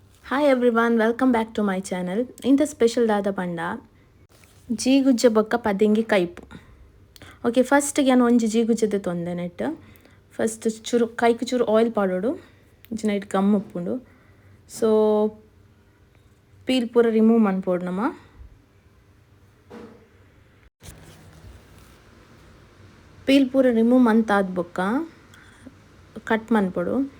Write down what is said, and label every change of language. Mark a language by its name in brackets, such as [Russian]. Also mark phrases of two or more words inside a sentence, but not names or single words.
[English] Hi everyone, welcome back to my channel. [Tulu] Inta special dada panda ಜೀಗುಜ್ಜೆ ಬೊಕ್ಕ ಪದಿಂಗಿ ಕೈಪು. ಓಕೆ ಫಸ್ಟಿಗೆ ನಾನು ಒಂಜಿ ಜೀಗುಜ್ಜೆದು ತೊಂದೆ ನೆಟ್ ಫಸ್ಟ್ ಚೂರು ಕೈಕು ಚೂರು ಆಯಿಲ್ ಪಾಡೋಡು ಇಂಚಿನ ಇಟ್ಟು ಗಮ್ ಉಪ್ಪುಂಡು. ಸೊ ಪೀಲ್ ಪೂರ ರಿಮೂವ್ ಮನ್ಪೋಡು ನಮ್ಮ ಪೀಲ್ ಪೂರ ರಿಮೂವ್ ಮಂತಾದ ಬೊಕ್ಕ ಕಟ್ ಮನ್ಪೋಡು.